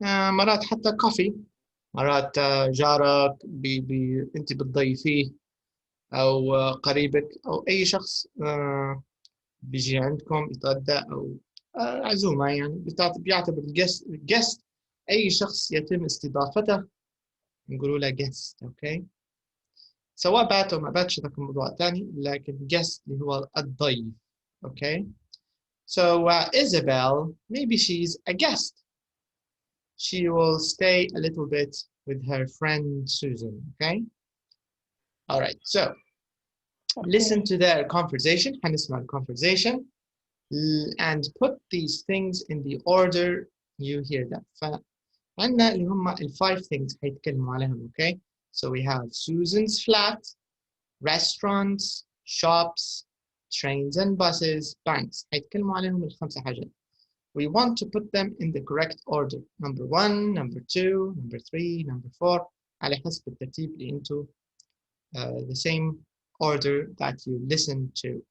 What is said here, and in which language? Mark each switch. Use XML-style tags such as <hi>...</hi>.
<ar>مرات حتى كافي، مرات جارك أنت بتضيفيه، أو قريبك أو أي شخص بيجي عندكم يتغدى أو عزومة، يعني بيعتبر guest أي شخص يتم استضافته نقولوا له guest. أوكي، سواء بات أو ما باتش ده موضوع ثاني، لكن guest اللي هو الضيف. أوكي.</ar> <en>So Isabel, maybe she's a guest. She will stay a little bit with her friend Susan. Okay. All right. So listen to their conversation.</en> <ar>حنسمع الconversation</ar> <en>and put these things in the order you hear them.</en> <ar>فعندنا اللي هم ال 5 things حيتكلموا عليهم.</ar> <en>Okay. So we have Susan's flat, restaurants, shops, trains and buses, banks.</en> <ar>حيتكلموا عليهم ال5 حاجات.</ar> <en>We want to put them in the correct order. Number 1, number 2, number 3, number 4.</en> <ar>على حسب الترتيب اللي انتو</ar> <en>the same order that you listen to.</en>